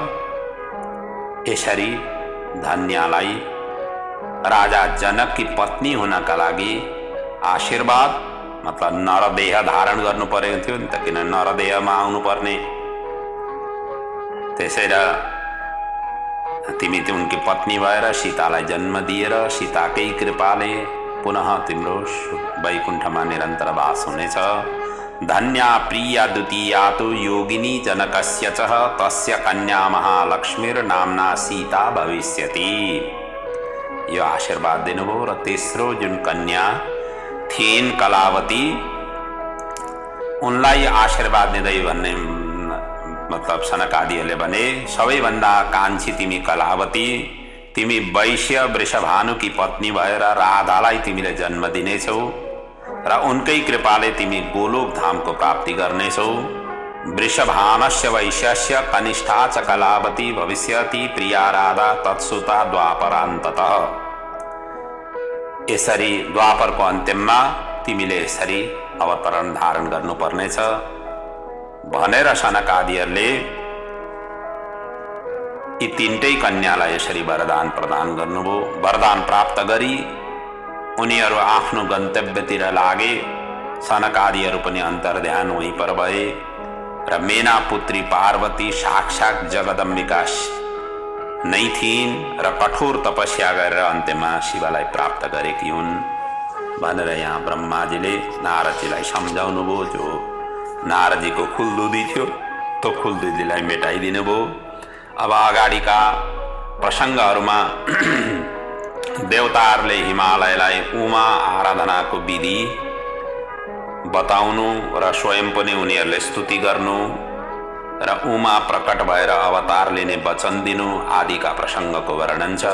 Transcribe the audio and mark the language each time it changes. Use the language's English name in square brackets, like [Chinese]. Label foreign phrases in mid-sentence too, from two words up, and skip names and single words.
[Nepali] यसरी धन्यालाई राजा जनककी पत्नी हुनका लागि आशीर्वाद, मतलब नरदेह धारण गर्नु परेको थियो नि त, किन नरदेहमा आउनुपर्ने। त्यसैले तिमी उनकी पत्नी भएर सीतालाई जन्म दिएर सीताकै कृपाले पुनः तिम्रो वैकुण्ठमा निरन्तर वास हुनेछ। [Sanskrit] धन्या प्रिया द्वितीया तु योगिनी जनकस्य च तस्य कन्या महालक्ष्मीर्नाम्ना सीता भविष्यति। [Nepali] यो आशीर्वाद दिनुभयो। र तेस्रो जुन कन्या थिइन् कलावती, उनलाई आशीर्वाद दिँदै भन्ने मतलब सनकादिहरूले भने, सबैभन्दा कान्छी तिमी कलावती, तिमी वैश्य वृषभानुकी पत्नी भएर राधालाई तिमीले जन्म दिनेछौ र उनकै कृपाले तिमी गोलोक धामको प्राप्ति गर्नेछौ। [Sanskrit] वृषभानस्य वैश्यस्य कनिष्ठा च कलावती भविष्यति प्रिया राधा तत्सुता द्वापरान्ततः। [Nepali] यसरी द्वापरको अन्त्यमा तिमीले यसरी अवतरण धारण गर्नुपर्नेछ। भनेर सनकादिहरूले यी तीनटै कन्यालाई यसरी वरदान प्रदान गर्नुभयो। वरदान प्राप्त गरी उनीहरू आफ्नो गन्तव्यतिर लागे। सनकादिहरू पनि अन्तर्ध्यान [Hindi] वहीं पर [Nepali] भए र मेना पुत्री पार्वती साक्षात जगदम्बिका नै थिइन् र कठोर तपस्या गरेर अन्त्यमा शिवलाई प्राप्त गरेकी हुन् भनेर यहाँ ब्रह्माजीले नारदजीलाई सम्झाउनु भयो। जो नारदजीको खुल्दुदी थियो त्यो खुल्दुदीलाई मेटाइदिनु भयो। अब अगाडिका प्रसङ्गहरूमा देवताहरूले हिमालयलाई उमा आराधनाको विधि बताउनु र स्वयं पनि उनीहरूले स्तुति गर्नु र उमा प्रकट भएर अवतार लिने वचन दिनु आदिका प्रसङ्गको वर्णन छ।